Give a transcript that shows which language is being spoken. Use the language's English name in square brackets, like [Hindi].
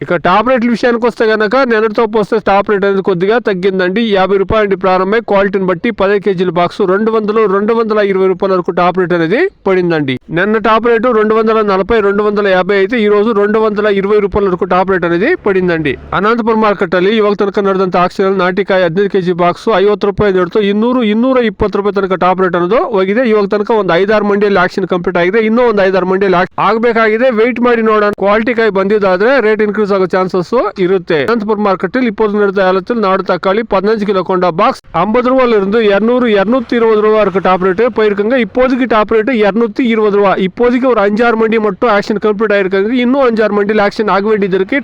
[Telugu] ఇక టాప్ రేట్ల విషయానికి వస్తే గనక నిన్నటితో పోస్తే టాప్ రేట్ అనేది కొద్దిగా తగ్గిందండి. 50 రూపాయల నుండి ప్రారంభమై క్వాలిటీని బట్టి 10 కేజీల బాక్స్ 220 రూపాయల వరకు టాప్ రేట్ అనేది పడిందండి. నిన్న టాప్ రేటు 240, 250 అయితే ಈ రోజు 220 రూపాయల వరకు ಟಾಪ್ ರೇಟ್ అనేది ಪಡಿಂದಂడి. [Kannada] ಅನಂತಪುರ ಮಾರ್ಕೆಟ್ ಅಲ್ಲಿ ಇವಾಗ ತನಕ ನಡೆದಂತ ಆಕ್ಷನ್ ನಾಟಿಕಾಯಿ 15 ಕೆಜಿ ಬಾಕ್ಸ್ 50 ರೂಪಾಯಿ ಹಿಡಿದು 200-220 ರೂಪಾಯಿ ತನಕ ಟಾಪ್ ರೇಟ್ ಅನ್ನೋದು ಹೋಗಿದೆ. ಇವಾಗ ತನಕ ಒಂದು 5-6 ಮಂಡಿಯಲ್ಲಿ ಆಕ್ಷನ್ ಕಂಪ್ಲೀಟ್ ಆಗಿದೆ. ಇನ್ನೂ ಒಂದು 5-6 ಮಂಡಿಯಲ್ಲಿ ಆಗಬೇಕಾಗಿದೆ. ವೆಯ್ಟ್ ಮಾಡಿ ನೋಡೋಣ. ಕ್ವಾಲಿಟಿ ಕಾಯಿ ಬಂದಿದ್ದಾದ್ರೆ ರೇಟ್ ಇನ್ಕ್ರೀಸ್ ಆಗೋ ಚಾನ್ಸಸ್ ಇರುತ್ತೆ. ಅನಂತಪುರ ಮಾರ್ಕೆಟ್ ಅಲ್ಲಿ [Tamil] இப்போது நடந்த ஏலத்தில் நாடு தக்காளி 15 கிலோ கொண்ட பாக்ஸ் 50 ரூபாயில இருந்து 200-220 ரூபாய் வரைக்கும் டாப் ரேட் போயிருக்காங்க. இப்போதைக்கு டாப் ரேட் 220 ரூபாய். இப்போதைக்கு ஒரு 5-6 மண்டி மட்டும் ஆக்ஷன் கம்ப்ளீட் ஆயிருக்காங்க. இன்னும் 5-6 மண்டியில் ஆக்ஷன் ஆக வேண்டியது இருக்கு.